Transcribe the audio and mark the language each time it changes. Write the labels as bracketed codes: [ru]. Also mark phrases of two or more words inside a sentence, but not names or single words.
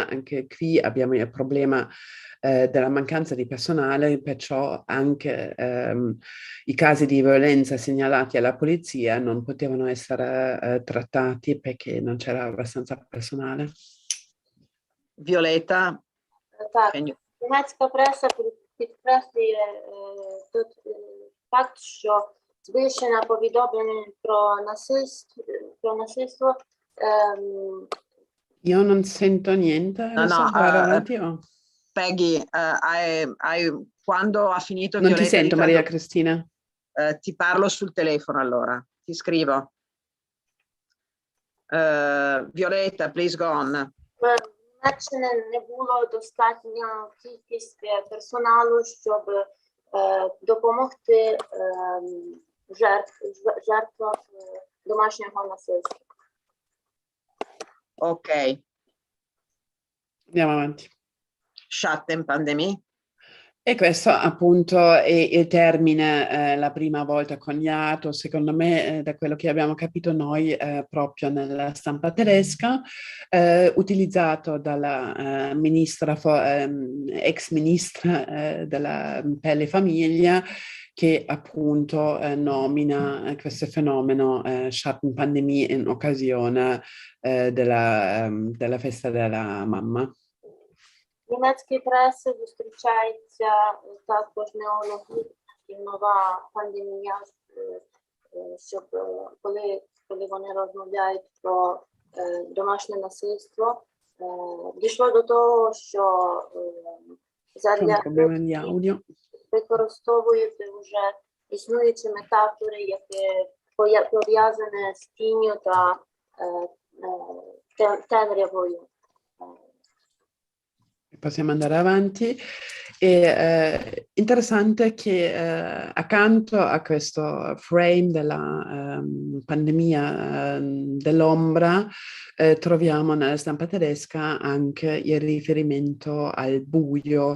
[it] Anche qui abbiamo il problema della mancanza di personale, perciò anche i casi di violenza segnalati alla polizia non potevano essere trattati perché non c'era abbastanza personale. Violetta? [uk] Так, німецька преса підкреслює факт, що збільшення повідомлень про насильство. [it] Io non sento niente, No, adesso no, vado avanti o? Peggy, quando ha finito Non ti Violetta di sento, Maria Cristina. ti parlo sul telefono allora, ti scrivo. Violetta, [en] please go on. [uk] В Німеччині не було достатньо кількість персоналу, щоб допомогти жертвам домашнього насильства. [it] Ok, Andiamo avanti. [de] Schatten Pandemie. [it] E questo appunto è il termine la prima volta coniato, secondo me, da quello che abbiamo capito noi, proprio nella stampa tedesca, utilizzato dalla ex ministra della Pelle e Famiglia, che appunto nomina questo fenomeno Schattenpandemie in occasione della festa della mamma. [uk] В німецькій пресі зустрічається також неологізм і нова пандемія, щоб коли вони розмовляють про домашнє насильство, дійшло до того, що використовують вже існуючі метафори, які пов'язані з тінню та темрявою. [it] Possiamo andare avanti. Interessante che accanto a questo frame della pandemia dell'ombra troviamo nella stampa tedesca anche il riferimento al buio.